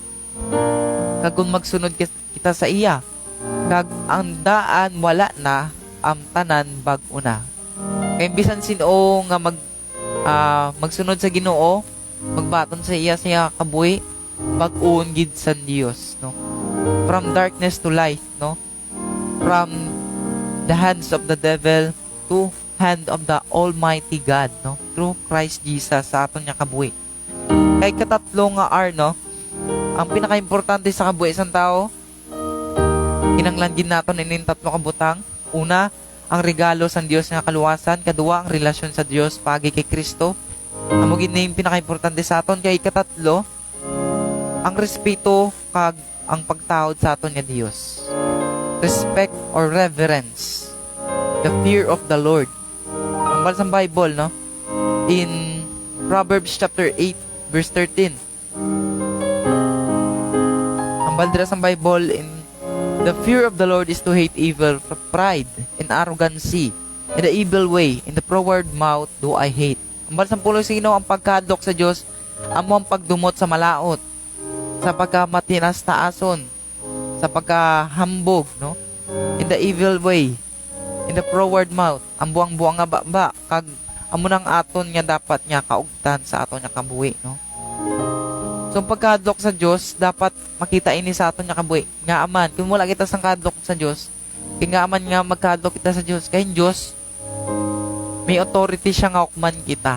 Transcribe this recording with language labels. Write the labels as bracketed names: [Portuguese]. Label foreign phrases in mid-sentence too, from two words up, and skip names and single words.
[Hiligaynon] Kag kung magsunod kita sa iya, kag ang daan wala na, ang tanan bag-o na. Kaya bisan sino nga magsunod sa Ginoo, magbaton sa iya kabuhi, bag-on gid sa Dios, no? [English] From darkness to light, no? From the hands of the devil to hand of the Almighty God, no? Through Christ Jesus [Hiligaynon] sa aton nga kabuhi. Kay katatlo nga no? Ang pinaka-importante sa kabuhi sang tao, kinanglanggin naton inin tatlo ka butang. Una, ang regalo sa Dios nga kaluwasan. Kaduwa, ang relasyon sa Dios pagi kay Kristo. Amo gid na yung pinaka-importante sa aton. Kay katatlo, ang respeto kag ang pagtawad sa aton nga Dios. [English] Respect or reverence, the fear of the Lord. [Hiligaynon] Ang balasang Bible, no? [English] In Proverbs chapter 8 verse 13. [Hiligaynon] Baldras ang Bible, [English] in the fear of the Lord is to hate evil, pride and arrogancy, and the evil way, in the froward mouth do I hate. [Hiligaynon] Ang balasang pulo sa Ginoo, ang pagkadlok sa Dios, amo ang pagdumot sa malaot, sa pagkamatinas taason, sa pagkahambog, no? [English] In the evil way, in the froward mouth, [Hiligaynon] ang buang-buang nga baba, kag amo nang aton nga dapat nga kaugtan sa aton nga kabuhi, no? So, pagkadlok sa Diyos, dapat makita ini sa aton nga kabuhi. Nga aman, kung wala kita sang kadlok sa Diyos, kaya nga aman nga magkadlok kita sa Diyos, kaya Diyos, may authority siya nga ukman kita.